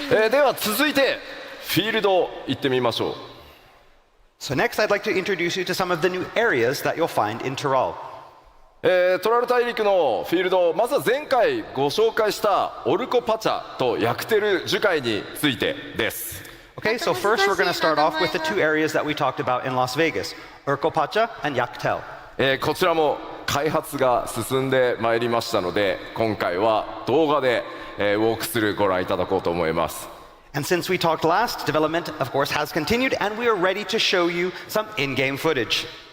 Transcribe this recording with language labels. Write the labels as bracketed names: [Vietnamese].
[Japanese] では続いてフィールド行ってみましょう。 [English] So next I'd like to introduce you to some of the new areas that you'll find in Tyrol. [Japanese] トラル大陸のフィールド、まずは前回ご紹介したオルコパチャとヤクテル樹海についてです。 [English] Okay, so first we're going to start off with the two areas that we talked about in Las Vegas, Urcopacha and Yaktel. [Japanese] こちらも開発が進んでまいりましたので、今回は動画で、ウォークスルーご覧いただこうと思います。 [English] And since we talked last, development of course has continued and we are ready to show you some in-game footage.